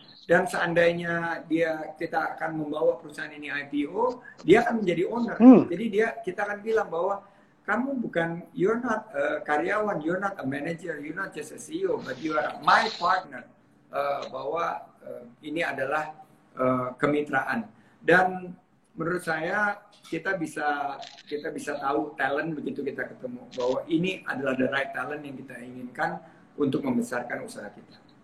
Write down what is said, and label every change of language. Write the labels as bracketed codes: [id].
[id] dan seandainya kita akan membawa perusahaan ini IPO, dia akan menjadi owner. Jadi kita akan bilang bahwa kamu bukan, [en] you're not a karyawan, you're not a manager, you're not just a CEO, but you are my partner. [id] Bahwa ini adalah kemitraan. Dan menurut saya kita bisa tahu talent begitu kita ketemu bahwa ini adalah [en] the right talent [id] yang kita inginkan untuk membesarkan usaha kita.